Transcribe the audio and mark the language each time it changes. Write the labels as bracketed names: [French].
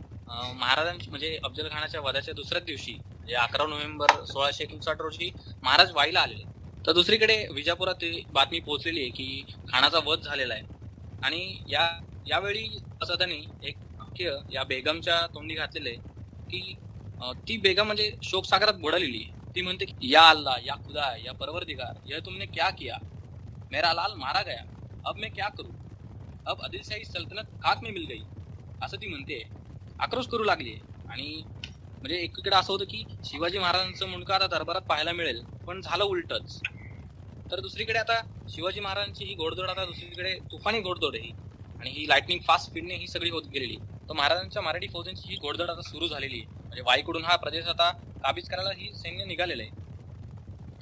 [Marathi] महाराजांची म्हणजे अफजल खानाच्या वधाच्या दुसऱ्याच दिवशी 11 नोव्हेंबर 1659 रोजी महाराज वाईला आलेले. तर दुसरीकडे विजापुरात बातमी पोहोचलेली आहे की खानाचा वध झालेला आहे. आणि यावेळी असदानी एक या बेगमच्या तोंडी घातलेले की ती बेगम म्हणजे शोकसागरात बुडालेली. ती म्हणते की [Hindi] या अल्लाह, या खुदा, या परवरदिगार, यह तुमने क्या किया, मेरा लाल मारा गया, अब मैं क्या करू, अब आदिलशाही सल्तनत खाक में मिल गई, [Marathi] असं ती म्हणते. आक्रोश करू लागली. आणि म्हणजे एकीकडे असं होतं की शिवाजी महाराजांचं मुंडकं आता दरबारात पाहायला मिळेल, पण झालं उलटच. तर दुसरीकडे आता शिवाजी महाराजांची ही घोडदौड आता दुसरीकडे तुफानी घोडदौड आहे आणि ही लाइटनिंग फास्ट स्पीडने ही सगळी होत गेलेली. तर महाराजांच्या मराठी फौजांची ही घोडदौड आता सुरू झालेली आहे. म्हणजे वाईकडून हा प्रदेश आता काबीज करायला ही सैन्य निघालेलं आहे.